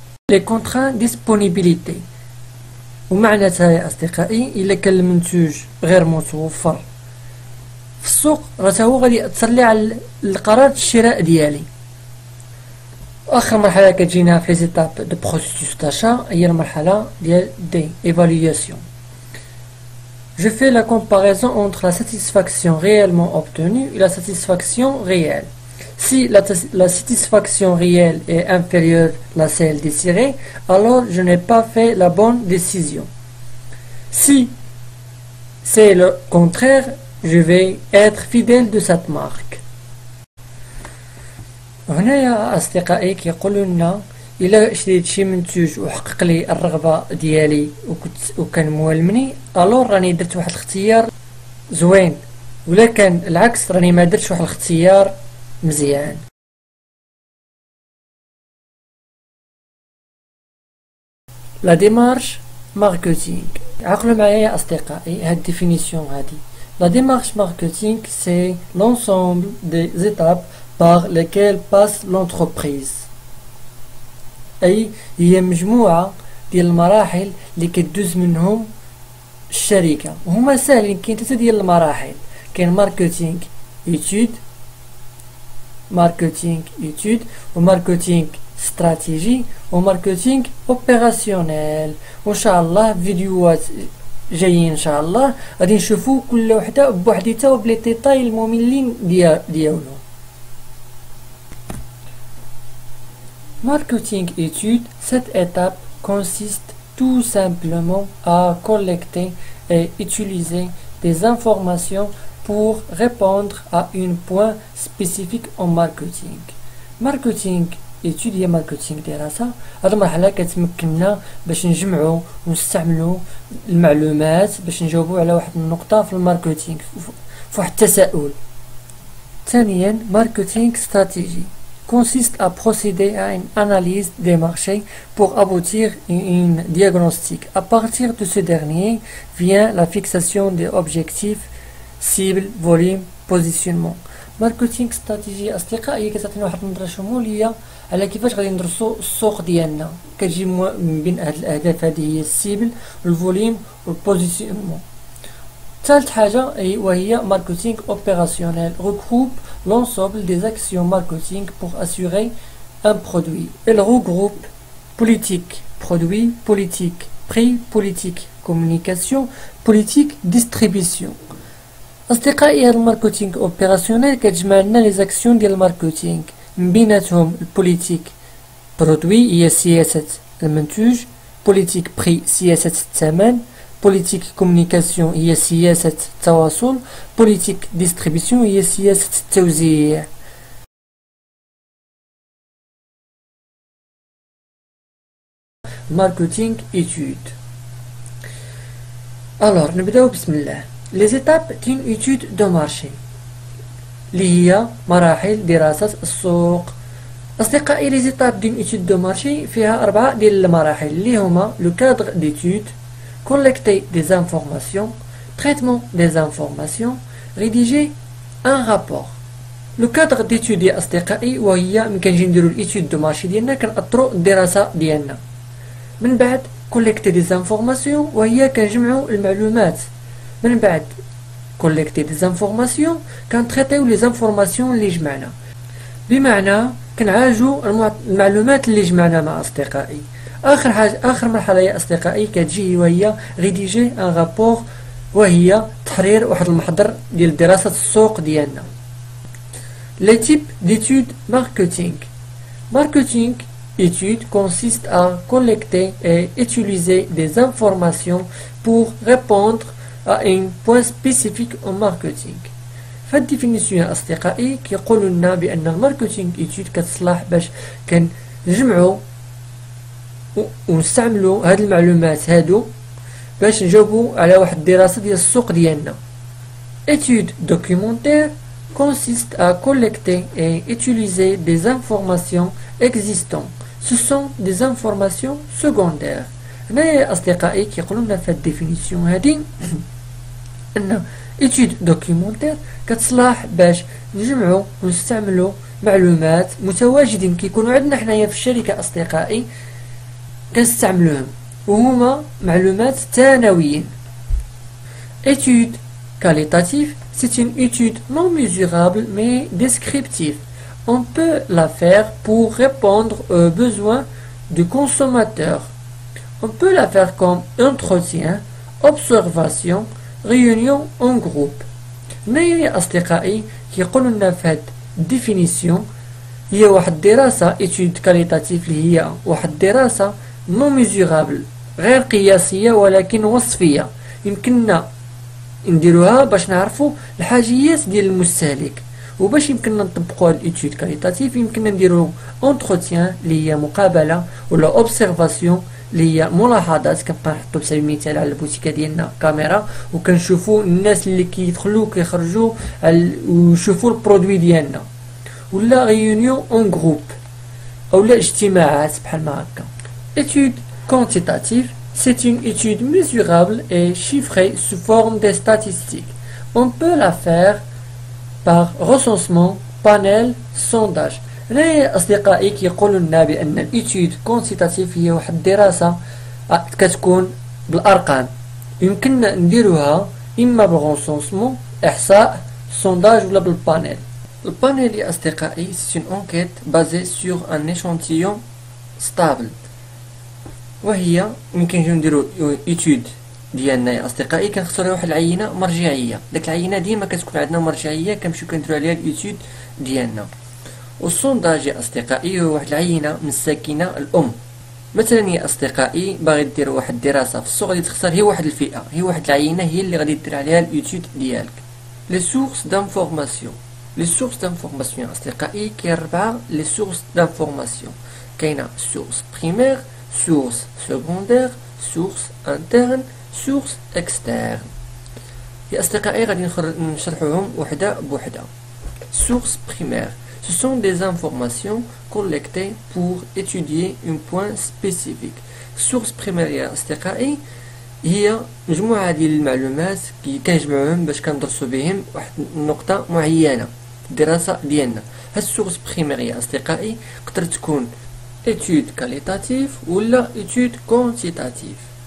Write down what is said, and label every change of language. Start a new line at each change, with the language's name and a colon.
Arabic: لي كونتران ديسبونيبيليتي ومعناتها يا أصدقائي إلا كان المنتوج غير متوفر في السوق راه هو غادي يأثر لي على القرار الشراء ديالي. آخر مرحلة كتجينا في ليزيتاب دو بروسيسوس داشا هي المرحلة ديال دي évaluation.
French: Je fais la comparaison entre la satisfaction réellement obtenue et la satisfaction réelle. Si la satisfaction réelle est inférieure à celle désirée, alors je n'ai pas fait la bonne décision. Si c'est le contraire, je vais être fidèle de cette marque.
Arabic: وهنايا أصدقائي كيقولوا لنا إلا شريت شي منتوج وحقق لي الرغبة ديالي وكان موالمني الور راني درت واحد الاختيار زوين، ولا كان العكس راني ما درتش واحد الاختيار مزيان. لا ديمارش ماركتينغ. عقلوا معايا يا أصدقائي هاد الديفينيسيون هادي.
French: La démarche marketing, c'est l'ensemble des étapes par lesquelles passe l'entreprise.
Arabic: أي هي مجموعة ديال المراحل اللي كدوز منهم الشركة، وهما ساهلين. كاين 3 ديال المراحل، كاين ماركتينغ إيتود، ماركتينغ إيتود، وماركتينغ استراتيجي، وماركتينغ اوبيراسيونيل. وإن شاء الله فيديوهات جايين ان شاء الله غادي نشوفوا كل وحده بوحديتها وبلي ديتاي المملين ديالو.
French: Marketing étude, cette étape consiste tout simplement à collecter et utiliser des informations pour répondre à un point spécifique en marketing.
Arabic: Marketing étude هي ماركتينغ دراسة. هاد المرحلة كتمكننا باش نجمعو ونستعملو المعلومات باش نجاوبو على واحد النقطة في الماركتينغ، في واحد التساؤل. ثانيا ماركتينغ استراتيجي
French: consiste à procéder à une analyse des marchés pour aboutir à un diagnostic. À partir de ce dernier vient la fixation des objectifs, cibles, volume, positionnement.
Arabic: ماركتينغ استراتيجي أصدقائي كتعطينا واحد النظرة شمولية على كيفاش غادي ندرسو السوق ديالنا. كتجي من بين هاد الأهداف هذه هي السيبل والفوليم والبوزيسيونمون. ثالث حاجة وهي ماركتينغ اوبيراسيونيل
French: regroupe l'ensemble des actions marketing pour assurer un produit. Elle regroupe politique produit, politique prix, politique communication, politique distribution.
Arabic: أصدقائي هاد الماركتينغ اوبيراسيونيل كتجمع لنا لي زاكسيون ديال الماركتينغ، من بيناتهم البوليتيك برودوي هي سياسة المنتوج، بوليتيك بري سياسة الثمن، بوليتيك كومونيكاسيون هي سياسة التواصل، بوليتيك ديستريبيسيون هي سياسة التوزيع. ماركتينغ إيتود. ألور نبداو بسم الله.
French: Les étapes d'une étude de marché
Arabic: اللي هي مراحل دراسة السوق. أصدقائي
French: les étapes d'une étude de marché
Arabic: فيها 4 ديال المراحل اللي هما
French: le cadre d'étude، collecter des informations، traitement des informations، rédiger un rapport.
Arabic: le cadre d'étude يا أصدقائي وهي ملي كنجي نديرو الإيتود دو مارشي ديالنا كنأطرو الدراسة ديالنا. من بعد
French: collecter des informations
Arabic: وهي كنجمعو المعلومات. من بعد
French: collecter des informations
Arabic: كنتريطيو لي زانفورماسيون اللي جمعنا، بمعنى كنعالجو المعلومات اللي جمعنا مع أصدقائي. آخر مرحلة يا أصدقائي كتجي وهي
French: rédiger un rapport
Arabic: وهي تحرير واحد المحضر ديال دراسة السوق ديالنا.
French: les types d'études marketing. Marketing étude consiste à collecter et utiliser des informations pour répondre à un point spécifique en marketing.
Arabic: فهاد الديفينيسيون يا أصدقائي كيقولوا لنا بأن الماركتينغ إيتود كتصلح باش كنجمعوا ونستعملوا هاد المعلومات هادو باش نجاوبوا على واحد الدراسة ديال السوق ديالنا.
French: Étude documentaire consiste à collecter et utiliser des informations existantes. Ce sont des informations secondaires.
Arabic: هنايا أصدقائي كيقولوا لنا في هاد الديفينيسيون هادي أن إيتود دوكيومونتير كتصلح باش نجمعو ونستعملو معلومات متواجدين كيكونوا عندنا حنايا في الشركة أصدقائي كنستعملوهم وهما معلومات ثانويين.
French: Étude qualitative, c'est une étude non mesurable mais descriptive. On peut la faire pour répondre aux besoins du consommateur. On peut la faire comme entretien, observation, réunion en groupe.
Arabic: هنايا يا أصدقائي كيقولوا لنا في هاد الديفينيسيون هي واحد الدراسة
French: étude qualitative
Arabic: اللي هي واحد الدراسة
French: non mesurable
Arabic: غير قياسية ولكن وصفية، يمكننا نديروها باش نعرفوا الحاجيات ديال المستهلك وباش يمكننا نطبقوا هاد الايتود كاليتاتيف يمكننا نديرو اونتروتيان اللي هي مقابله ولا اوبسيرفاسيون اللي هي ملاحظات. كنبقى نحطو بسبيل المثال على البوتيكه ديالنا كاميرا وكنشوفوا الناس اللي كيدخلوا كيخرجوا ويشوفوا البرودوي ديالنا، ولا ريونيون اون جروب اولا اجتماعات بحال ما هكا.
French: étude quantitative c'est une étude mesurable et chiffrée sous forme de statistiques. On peut la faire par recensement, panel, sondage.
Arabic: هنا أصدقائي كيقولوا لنا بأن الإيتود كونتيتاتيف هي واحد الدراسة كتكون بالأرقام، يمكننا نديروها إما بالغونسونسمون إحصاء sondage ولا بالبانيل. البانيل يا أصدقائي
French: c'est une enquête basée sur un échantillon stable،
Arabic: وهي يمكن نديرو إيتود ديالنا يا أصدقائي كنختارو واحد العينة مرجعية، داك العينة ديما كتكون عندنا مرجعية كنمشيو كنديرو عليها الإيتود ديالنا. والسونداج يا أصدقائي هو واحد العينة من الساكنة الأم. مثلا يا أصدقائي باغي دير واحد الدراسة في السوق غادي تختار هي واحد الفئة، هي واحد العينة هي اللي غادي دير عليها الإيتود ديالك. لي سورس دانفورماسيون. لي سورس دانفورماسيون يا أصدقائي كاين 4 لي سورس دانفورماسيون. كاينة سورس بريمير، سورس سكوندير، سورس انترن، سورس اكسترن. يا أصدقائي غادي نشرحوهم وحدة بوحدة.
French: سورس بريمير ce sont des informations collectées pour étudier un point spécifique.
Arabic: source primaire يا أصدقائي هي مجموعة ديال المعلومات كنجمعوهم باش كندرسو بهم واحد النقطة معينة في الدراسة ديالنا. هاد السورس بريمير يا أصدقائي تقدر تكون
French: étude qualitative
Arabic: ولا
French: étude quantitative.